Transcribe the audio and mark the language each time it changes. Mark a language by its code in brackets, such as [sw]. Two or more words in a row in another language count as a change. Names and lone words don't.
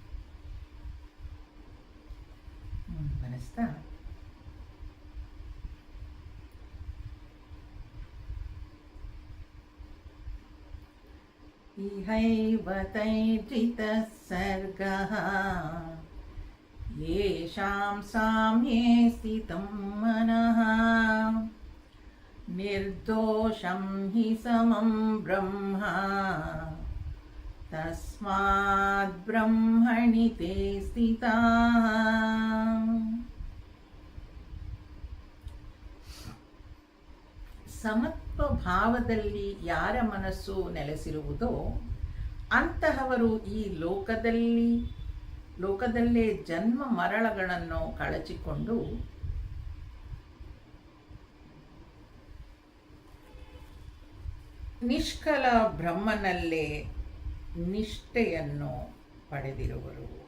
[sa] ಮನಸ್ತಾ ಇಹೈವ ತೈರ್ಜಿತಃ ಸರ್ಗಃ ಯೇಷಾಂ ಸಾಮ್ಯೇ ಸ್ಥಿತಂ ಮನಃ ನಿರ್ದೋಷಂ ಹಿ ಸಮಂ ಬ್ರಹ್ಮ ತಸ್ಮಾದ್ ಬ್ರಹ್ಮಣಿ ತೇ ಸ್ಥಿತಾಃ. [kn] ಸಮತ್ವ ಭಾವದಲ್ಲಿ ಯಾರ ಮನಸ್ಸು ನೆಲೆಸಿರುವುದೋ ಅಂತಹವರು ಈ ಲೋಕದಲ್ಲೇ ಜನ್ಮ ಮರಣಗಳನ್ನು ಕಳಚಿಕೊಂಡು ನಿಷ್ಕಲ ಬ್ರಹ್ಮನಲ್ಲೇ ನಿಷ್ಠೆಯನ್ನು ಪಡೆದಿರುವರು.